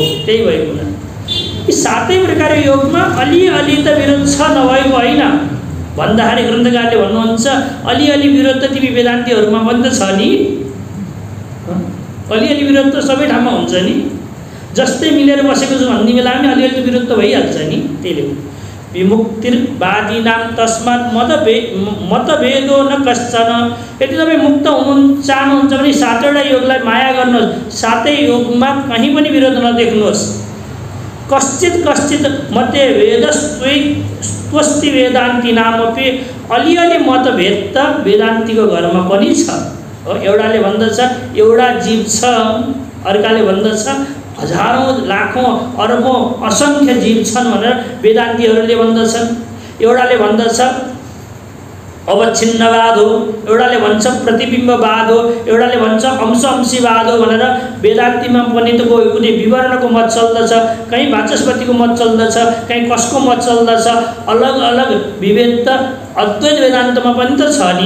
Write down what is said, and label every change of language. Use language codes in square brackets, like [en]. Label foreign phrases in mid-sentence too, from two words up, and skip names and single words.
[ne] त्यही भएको हुनाले यी 7 प्रकार योगमा अलिअलि त विरोध छ, नभएको होइन। भन्दाखेरि ग्रन्थकारले भन्नुहुन्छ अलिअलि विरोध त तिमी वेदान्तीहरूमा पनि त छ नि, अलिअलि विरोध त सबै ठाउँमा हुन्छ नि, जस्तै मिलेर बसेको छु भन्ने बेलामा पनि अलिअलि विरोध त भइहाल्छ नि। [sa] त्यसले विमुक्तिर्वादीनां तस्मात् मतभेदो न कश्चन। [ne] यदि तपाईँ मुक्त हुनु चाहनुहुन्छ भने 7वटा योगलाई माया गर्नुहोस्, 7 योगमा कहीँ पनि विरोध नदेख्नुहोस्। [sa] कश्चित मध्ये वेदस्त्वस्ति वेदान्तिनामपि [ne] अलिअलि मतभेद त वेदान्तीको घरमा पनि छ। एउटाले भन्दछ एउटा जीव छ, अर्काले भन्दछ हजारौँ लाखौँ अरबौँ असङ्ख्य जीव छन् भनेर वेदान्तीहरूले भन्दछन्। एउटाले भन्दछ अवच्छिन्नवाद हो, एउटाले भन्छ प्रतिबिम्बवाद हो, एउटाले भन्छ अंश-अंशीवाद हो भनेर वेदान्तीमा पनि त कुनै विवरणको मत चल्दछ, कहीँ वाचस्पतिको मत चल्दछ, कहीँ कसको मत चल्दछ, अलग अलग विभेद त अद्वैत वेदान्तमा पनि त छ नि।